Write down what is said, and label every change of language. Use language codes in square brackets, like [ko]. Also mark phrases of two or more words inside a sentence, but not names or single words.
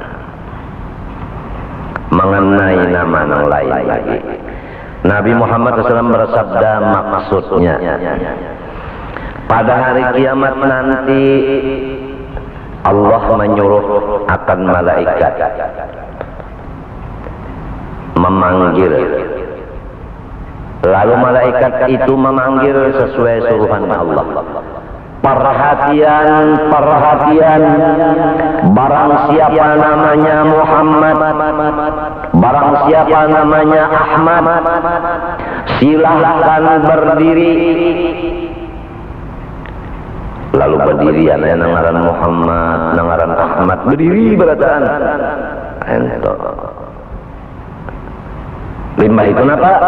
[id] Mengenai nama yang lain lagi, Nabi Muhammad SAW bersabda maksudnya, pada hari kiamat nanti Allah menyuruh akan malaikat memanggil, lalu malaikat itu memanggil sesuai suruhan Allah. Perhatian, perhatian, barang siapa namanya Muhammad, barang siapa namanya Ahmad, silahkan berdiri. [bjn] Lalu berdiri, anaknya nangaran Muhammad, nangaran Ahmad, berdiri berataan. Ento. Limbah itu apa?